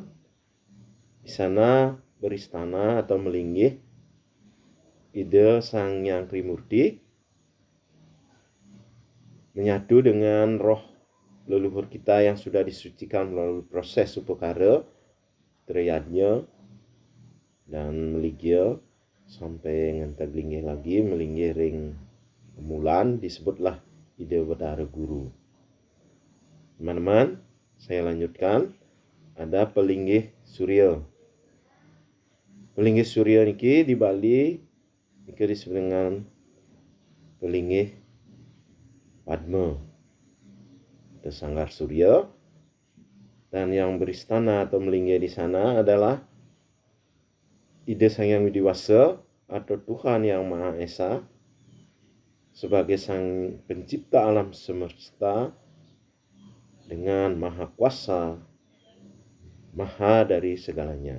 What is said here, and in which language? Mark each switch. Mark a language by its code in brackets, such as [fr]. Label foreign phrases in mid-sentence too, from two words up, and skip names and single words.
[id] Di sana beristana atau melinggih Ida Sangyang Trimurti, menyatu dengan roh leluhur kita yang sudah disucikan melalui proses upakara, triyadnya dan meligya sampai ngantar linggih lagi [ban] melinggih ring kemulan, [id] disebutlah Ida Betara Guru. Teman-teman, saya lanjutkan. Ada pelinggih Surya. Pelinggih Surya niki di Bali niki disebut dengan pelinggih Padma atau Sanggar Surya, dan yang beristana atau melinggih di sana adalah Ida Sangyang Widiwasa atau Tuhan Yang Maha Esa sebagai sang pencipta alam semesta dengan maha kuasa, maha dari segalanya.